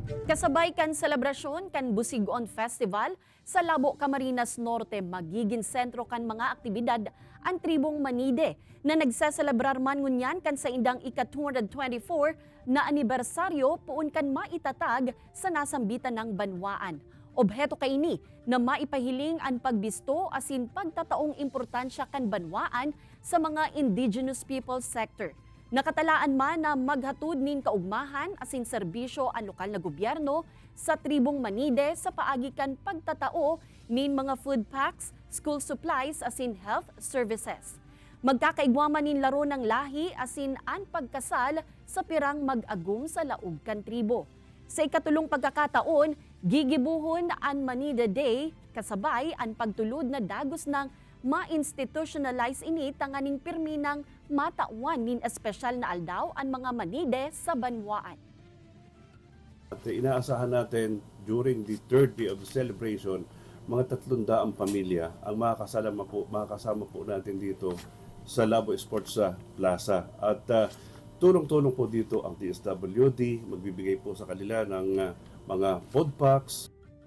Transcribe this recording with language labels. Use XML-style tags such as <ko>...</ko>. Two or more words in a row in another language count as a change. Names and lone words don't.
<bik>Kasabay kan selebrasyon kan Busigon Festival sa Labo, Camarines Norte, magiging sentro kan mga aktibidad ang tribong Manide na nagseselebrar man ngunyan kan sa indang ika-224 na anibersaryo puun kan maitatag sa nasambitan ng banwaan. Obheto kaini na maipahiling ang pagbisto asin pagtataong importansya kan banwaan sa mga</bik> <en>indigenous people sector.</en> <bik>Nakatalaan man na maghatod nin kaugmahan asin serbisyo ang lokal na gobyerno sa tribong Manide sa paagikan pagtatao nin mga</bik> <en>food packs, school supplies</en> <bik>asin</bik> <en>health services.</en> <bik>Magkakaigwaman nin laro ng lahi asin ang pagkasal sa pirang mag-agum sa laog kan tribo. Sa ikatulong pagkakataon, gigibuhon ang Manide Day kasabay ang pagtulod na dagos ng ma-institutionalize ini tanganing pirmi ng matawan nin espesyal na aldaw ang mga Manide sa banwaan.</bik> <tl>At inaasahan natin</tl> <en>during the third day of the celebration,</en> <tl>mga 300 pamilya ang makakasama po natin dito sa Labo Sports Plaza. At tulong-tulong po dito ang DSWD, magbibigay po sa kanila ng mga</tl> <en>food packs,</en>